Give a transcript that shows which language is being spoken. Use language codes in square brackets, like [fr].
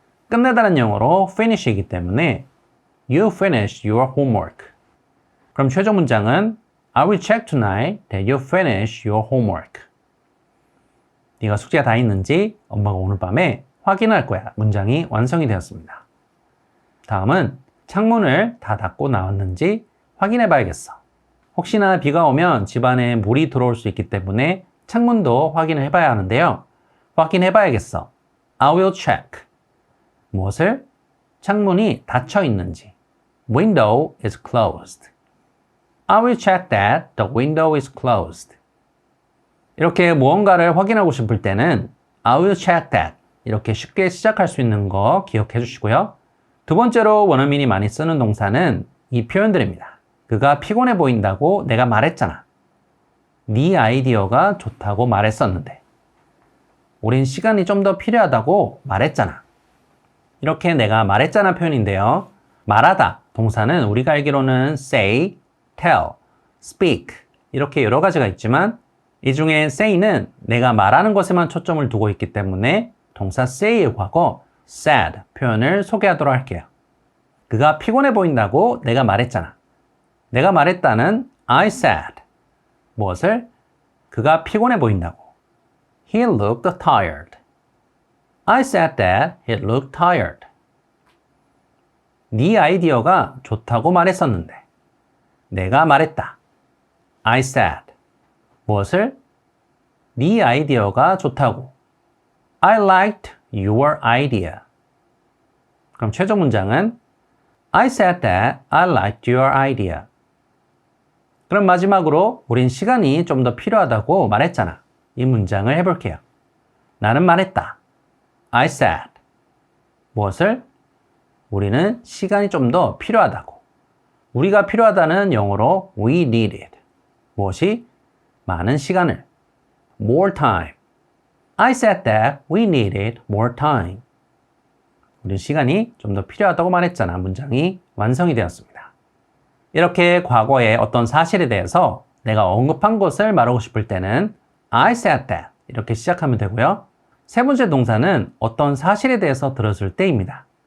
[ko] 끝내다는 영어로 finish이기 때문에 [en] You finish your homework. [ko] 그럼 최종 문장은 [en] I will check tonight that you finish your homework. [ko] 네가 숙제가 다 있는지 엄마가 오늘 밤에 확인할 거야. 문장이 완성이 되었습니다. 다음은 창문을 다 닫고 나왔는지 확인해 봐야겠어. 혹시나 비가 오면 집안에 물이 들어올 수 있기 때문에 창문도 확인을 해봐야 하는데요. 확인해 봐야겠어. [en] I will check. [ko] 무엇을? 창문이 닫혀 있는지. [en] Window is closed. I will check that the window is closed. [ko] 이렇게 무언가를 확인하고 싶을 때는 [en] I will check that. [ko] 이렇게 쉽게 시작할 수 있는 거 기억해 주시고요. 두 번째로 원어민이 많이 쓰는 동사는 이 표현들입니다. 그가 피곤해 보인다고 내가 말했잖아. 네 아이디어가 좋다고 말했었는데. 우린 시간이 좀 더 필요하다고 말했잖아. 이렇게 내가 말했잖아 표현인데요. 말하다 동사는 우리가 알기로는 say, tell, speak 이렇게 여러 가지가 있지만 이 중에 say는 내가 말하는 것에만 초점을 두고 있기 때문에 동사 say의 과거 said 표현을 소개하도록 할게요. 그가 피곤해 보인다고 내가 말했잖아. 내가 말했다는 [en] I said. [ko] 무엇을? 그가 피곤해 보인다고. [en] He looked tired. I said that he looked tired. [ko] 네 아이디어가 좋다고 말했었는데. 내가 말했다. [en] I said. [ko] 무엇을? 네 아이디어가 좋다고. [en] I liked your idea. [ko] 그럼 최종 문장은 [en] I said that I liked your idea. [ko] 그럼 마지막으로 우린 시간이 좀 더 필요하다고 말했잖아. 이 문장을 해볼게요. 나는 말했다. [en] I said. [ko] 무엇을? 우리는 시간이 좀 더 필요하다고. 우리가 필요하다는 영어로 [en] we needed. [ko] 무엇이? 많은 시간을. [en] More time. I said that we needed more time. [ko] 우리 시간이 좀 더 필요하다고 말했잖아. 문장이 완성이 되었습니다. 이렇게 과거의 어떤 사실에 대해서 내가 언급한 것을 말하고 싶을 때는 [en] I said that [ko] 이렇게 시작하면 되고요. 세 번째 동사는 어떤 사실에 대해서 들었을 때입니다.